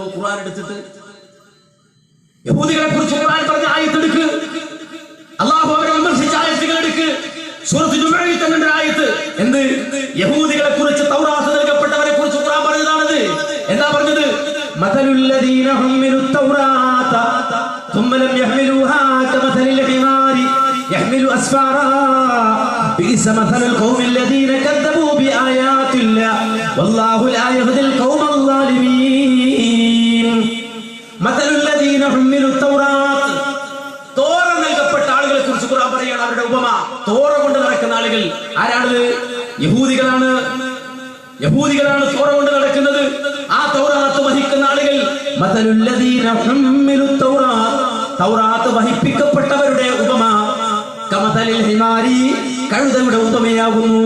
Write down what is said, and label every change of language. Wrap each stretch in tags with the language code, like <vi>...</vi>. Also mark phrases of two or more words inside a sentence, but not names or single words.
<ml>ഖുർആൻ എടുത്തിട്ട് യഹൂദികളെ കുറിച്ച് ഖുർആൻ പറഞ്ഞ ആയത്തെടുക്ക്, അല്ലാഹു അവരെ വിമർശിച്ച ആയത്തുകൾ എടുക്ക്. സൂറത്ത് ജുമുഅയിൽ തന്നെ ആയത്ത് എന്ത്? യഹൂദികളെ കുറിച്ച് തൗറാത്ത് നൽകപ്പെട്ടവരെ കുറിച്ച് ഖുർആൻ പറഞ്ഞതാണത്. എന്താ പറഞ്ഞത്?</ml> <ar>مثل الذين حملوا التوراة ثم لم يحملوها كمثل الحمار يحمل أسفارا بئس مثل القوم الذين كذبوا بآيات الله والله لا يهدي القوم الظالمين. مثل الذين حملوا التوراة,</ar> <ml>തോറ നൽകപ്പെട്ട ആളുകളെ കുറിച്ച് ഖുർആൻ പറയുകയാണ്. അവരുടെ ഉപമ തോറ കൊണ്ട് നടക്കുന്ന ആളുകൾ ആരാണത്? യഹൂദികളാണ്. യഹൂദികളാണ് തോറ കൊണ്ട് നടക്കുന്നത്. ആ തൗറാത്ത് വഹിക്കുന്ന ആളുകൾ</ml> <ar>مثل الذين حملوا التوراة,</ar> <ml>തൗറാത്ത് വഹിപ്പിക്കപ്പെട്ടവരുടെ ഉപമ</ml> <ar>كمثل الحمار,</ar> <ml>കഴുതയുടെ ഉപമയാകുന്നു.</ml>